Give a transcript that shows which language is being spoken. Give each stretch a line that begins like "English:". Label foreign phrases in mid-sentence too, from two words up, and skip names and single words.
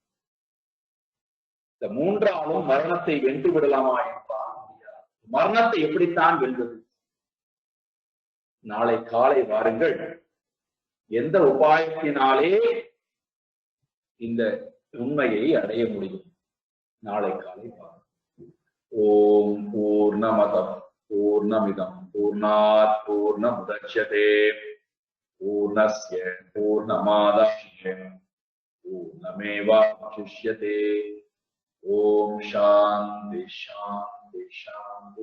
Tamil: இந்த மூன்றாலும் மரணத்தை வென்று விடலாமா என்றால் முடியாது. மரணத்தை எப்படித்தான் வெல்வது? நாளை காலை வாருங்கள், எந்த உபாயத்தினாலே இந்த உண்மையை அடைய முடியும்? நாளை காலை வாருங்கள்.
Sanskrit: ओम् पूर्णमदः पूर्णमिदम् पूर्णात् पूर्णमुदच्यते पूर्णस्य पूर्णमादाय पूर्णमेवावशिष्यते. ओम् शान्ति शान्ति शान्ति.